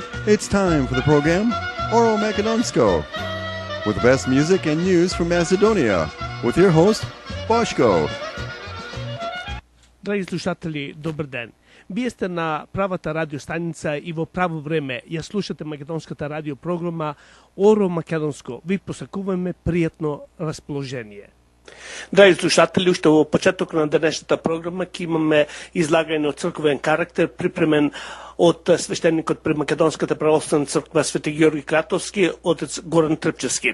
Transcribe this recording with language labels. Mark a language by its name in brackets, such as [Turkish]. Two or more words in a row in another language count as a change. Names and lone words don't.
[English] It's time for the program Oro Makedonsko, with the best music and news from Macedonia, with your host, Boško. [Macedonian] Драги слушатели, добар ден. Вие сте на правата радиостаница и во право време ја слушате македонската радиопрограма Оро Македонско. Ви посакуваме пријатно расположение. Драги слушатели, уште во почеток на денешната програма ќе имаме излагање од црковен карактер, припремен од свештеникот при Македонската православна црква Свети Георги Кратовски, отец Горан Трпчевски.